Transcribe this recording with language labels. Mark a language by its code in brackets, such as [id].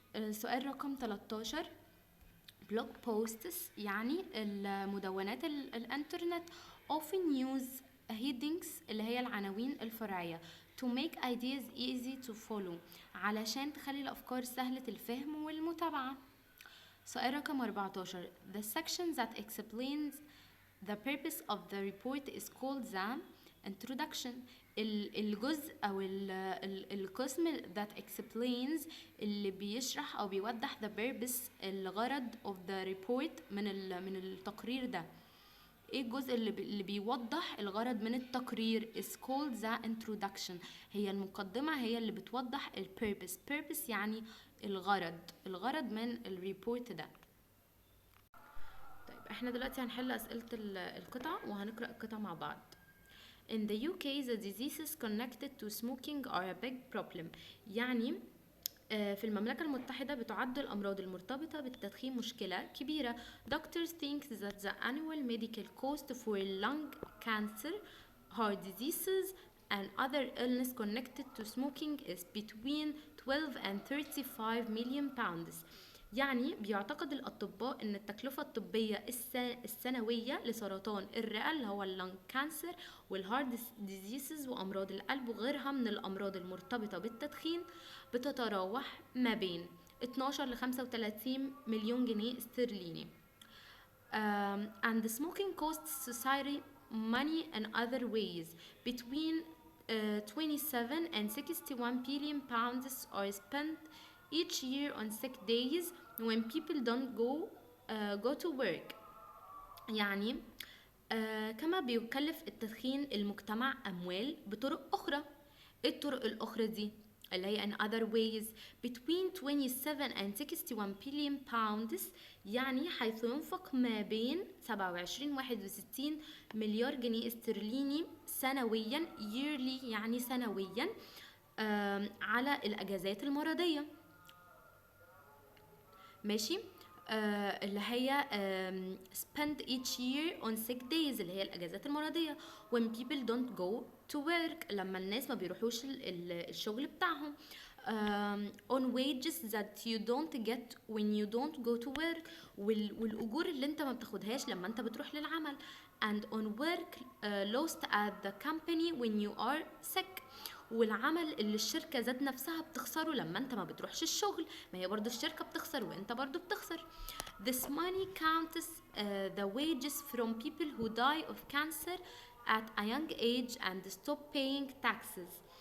[ar] سؤال رقم 13 [en] blog posts [ar] يعني المدونات الانترنت [en] often use headings [ar] اللي هي العناوين الفرعية [en] to make ideas easy to follow [ar] علشان تخلي الأفكار سهلة الفهم والمتابعة. سؤال رقم 14 [en] the section that explains the purpose of the report is called the introduction. [ar] الجزء او القسم [en] that explains [ar] اللي بيشرح او بيوضح [en] the purpose [ar] الغرض [en] of the report [ar] من التقرير ده. ايه الجزء اللي بيوضح الغرض من التقرير [en] is called the introduction. [ar] هي المقدمة هي اللي بتوضح purpose يعني الغرض من الريبورت ده. طيب احنا دلوقتي هنحل اسئلة القطع وهنقرأ القطع مع بعض. [en] In the UK the diseases connected to smoking are a big problem. [ar] يعني في المملكة المتحدة بتعد الأمراض المرتبطة بالتدخين مشكلة كبيرة. [en] Doctors think that the annual medical cost for lung cancer, heart diseases and other illness connected to smoking is between 12 and 35 million pounds. [ar] يعني بيعتقد الأطباء أن التكلفة الطبية السنوية لسرطان الرئة اللي هو اللنج كانسر والهارد ديزيسز وأمراض القلب وغيرها من الأمراض المرتبطة بالتدخين بتتراوح ما بين 12 ل 35 مليون جنيه استرليني. [en] And the smoking costs society money in other ways. Between 27 and 61 billion pounds are spent each year on sick days when people don't go to work. [ar] يعني كما بيكلف التدخين المجتمع أموال بطرق أخرى. الطرق الأخرى دي اللي هي [en] in other ways between 27 and 61 billion pounds [ar] يعني حيث ينفق ما بين 27 61 مليار جنيه استرليني سنويا yearly يعني سنويا على الأجازات المرضية. ماشي اللي هي [en] spend each year on sick days [ar] اللي هي الأجازات المرضية [en] when people don't go to work [ar] لما الناس ما بيروحوش الشغل بتاعهم [en] on wages that you don't get when you don't go to work [ar] والأجور اللي انت ما بتاخدهاش لما انت بتروح للعمل [en] and on work lost at the company when you are sick [ar] والعمل اللي الشركة ذات نفسها بتخسره لما انت ما بتروحش الشغل، ما هي برضو الشركة بتخسر وانت برضو بتخسر. [en] This money counts the wages from people who die of cancer at a young age and stop paying taxes.